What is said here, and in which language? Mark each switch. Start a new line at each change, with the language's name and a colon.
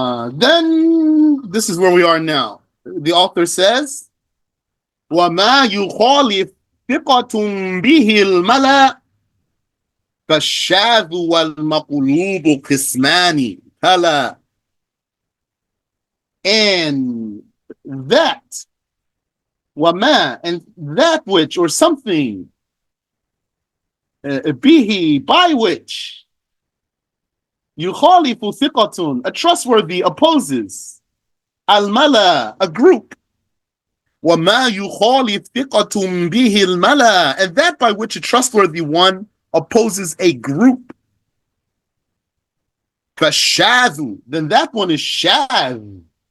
English: Then this is where we are now. The author says,
Arabic: وَمَا يُخَالِفْ ثِقَةٌ بِهِ الْمَلَأ فَالشَّاذُ وَالْمَقْلُوبُ قِسْمَانِ هَلَا.
English: And that, wama, and that which, or something, bihi, by which, yukhalifu thiqatun, a trustworthy opposes, al-mala, a group,
Arabic: wama yukhalif thiqatun bihi al-mala,
English: and that by which a trustworthy one opposes a group, fashadhu, then that one is shadh.